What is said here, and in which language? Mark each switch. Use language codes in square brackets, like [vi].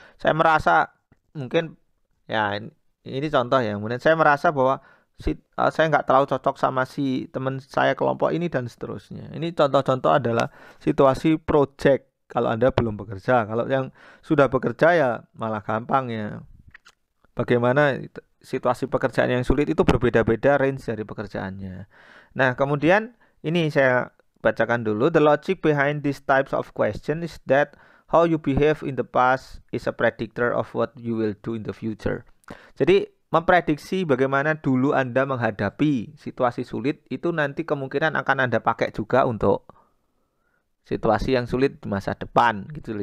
[id] Saya merasa mungkin ya ini contoh ya, kemudian saya merasa bahwa saya nggak terlalu cocok sama si teman saya kelompok ini dan seterusnya. Ini contoh-contoh adalah situasi project kalau Anda belum bekerja. Kalau yang sudah bekerja ya malah gampang ya. Bagaimana situasi pekerjaan yang sulit itu berbeda-beda range dari pekerjaannya. Nah, kemudian ini saya bacakan dulu. [en] The logic behind these types of question is that how you behave in the past is a predictor of what you will do in the future. [id] Jadi memprediksi bagaimana dulu Anda menghadapi situasi sulit itu nanti kemungkinan akan Anda pakai juga untuk situasi yang sulit di masa depan gitu loh.